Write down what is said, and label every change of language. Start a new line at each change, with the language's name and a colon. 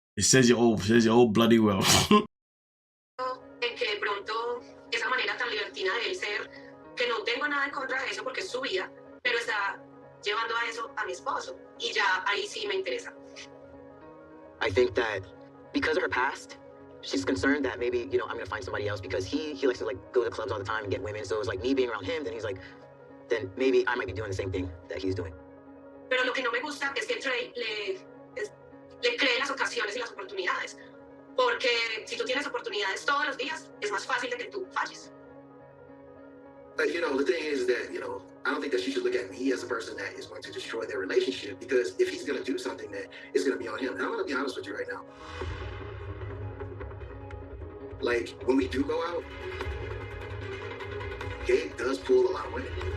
English: It says it all bloody well.
Spanish: En que de pronto esa manera tan libertina de él ser, que no tengo nada en contra de eso porque es su vida, pero está llevando a eso a mi esposo y ya ahí sí me interesa.
English: I think that because of her past, she's concerned that maybe, you know, I'm gonna find somebody else because he likes to like go to clubs all the time and get women. So it's like me being around him, then he's like, then maybe I might be doing the same thing that he's doing.
Spanish: Pero lo que no me gusta es que Trey le cree las ocasiones y las oportunidades. Porque si tú tienes oportunidades todos los días, es más fácil de que tú falles.
English: You know, the thing is that, you know, I don't think that she should look at me as a person that is going to destroy their relationship, because if he's going to do something, that it's going to be on him. And I'm going to be honest with you right now. Like, when we do go out, Gabe does pull a lot of women.